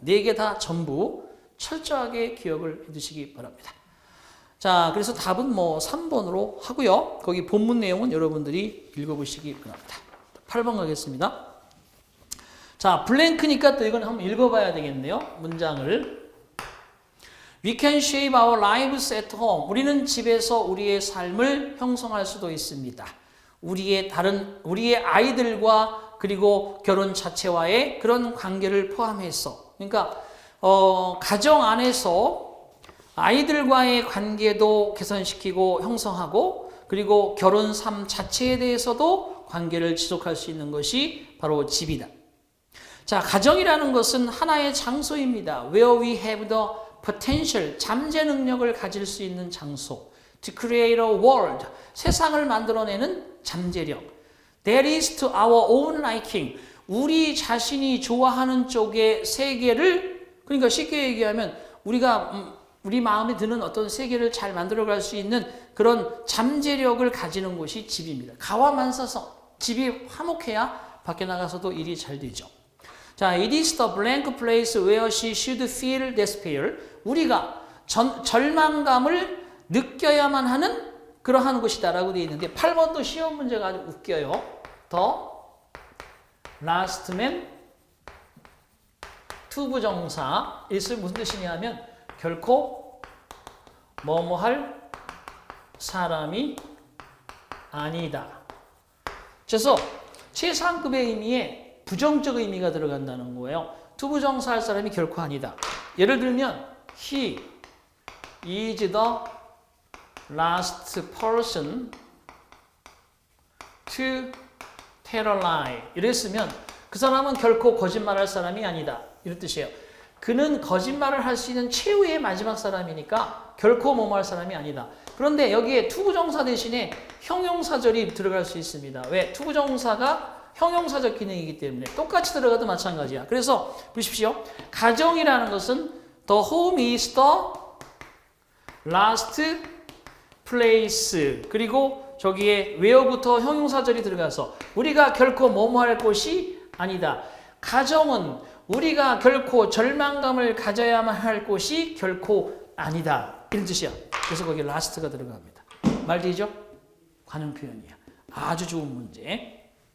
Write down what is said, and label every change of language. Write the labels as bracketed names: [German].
[Korean] 4개 다 전부 철저하게 기억을 해두시기 바랍니다. 자, 그래서 답은 뭐 3번으로 하고요. 거기 본문 내용은 여러분들이 읽어보시기 바랍니다. 8번 가겠습니다. 자, 블랭크니까 또 이건 한번 읽어봐야 되겠네요. 문장을. [English] We can shape our lives at home. [Korean] 우리는 집에서 우리의 삶을 형성할 수도 있습니다. 우리의 아이들과 그리고 결혼 자체와의 그런 관계를 포함해서. 그러니까, 가정 안에서 아이들과의 관계도 개선시키고 형성하고 그리고 결혼 삶 자체에 대해서도 관계를 지속할 수 있는 것이 바로 집이다. 자, 가정이라는 것은 하나의 장소입니다. [English] Where we have the potential, [Korean] 잠재 능력을 가질 수 있는 장소. [English] To create a world, [Korean] 세상을 만들어내는 잠재력. [English] That is to our own liking, [Korean] 우리 자신이 좋아하는 쪽의 세계를, 그러니까 쉽게 얘기하면 우리 마음에 드는 어떤 세계를 잘 만들어갈 수 있는 그런 잠재력을 가지는 곳이 집입니다. 가와만사성, 집이 화목해야 밖에 나가서도 일이 잘 되죠. [English] 자, it is the blank place where she should feel despair. [Korean] 우리가 절망감을 느껴야만 하는 그러한 곳이다라고 되어 있는데 8번도 시험 문제가 아주 웃겨요. [English] The last man, 투부정사. [Korean] 이것은 무슨 뜻이냐면 결코 뭐뭐할 사람이 아니다. 그래서 최상급의 의미에 부정적 의미가 들어간다는 거예요. 투부정사 할 사람이 결코 아니다. 예를 들면 [English] he is the last person to tell a lie. [Korean] 이랬으면 그 사람은 결코 거짓말할 사람이 아니다. 이런 뜻이에요. 그는 거짓말을 할 수 있는 최후의 마지막 사람이니까 결코 뭐뭐할 사람이 아니다. 그런데 여기에 투부정사 대신에 형용사절이 들어갈 수 있습니다. 왜? 투부정사가 형용사적 기능이기 때문에 똑같이 들어가도 마찬가지야. 그래서 보십시오. 가정이라는 것은 [English] the home is the last place. [Korean] 그리고 저기에 where부터 형용사절이 들어가서 우리가 결코 뭐뭐할 곳이 아니다. 가정은 우리가 결코 절망감을 가져야만 할 곳이 결코 아니다. 이런 뜻이야. 그래서 거기에 last가 들어갑니다. 말 되죠? 관용 표현이야. 아주 좋은 문제.